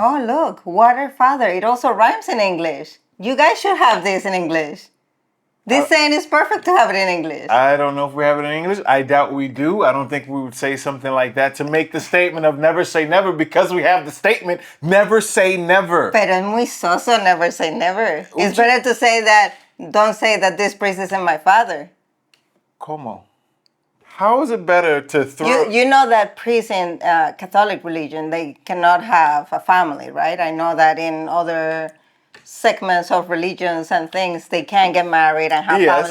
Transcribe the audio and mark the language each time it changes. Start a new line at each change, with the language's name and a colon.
English: Oh, look, water father. It also rhymes in English. You guys should have this in English. This saying is perfect to have it in English. I don't know if we have it in English. I doubt we do. I don't think we would say something like that to make the statement of never say never because we have the statement never say never.
Spanish: Pero es muy soso,
English: never say never. It's better to say that, don't say that this priest isn't my father.
Spanish: ¿Cómo?
English: How is it better to throw... You know that priests in Catholic religion, they cannot have a family, right? I know that in other segments of religions and things, they can get married and have family.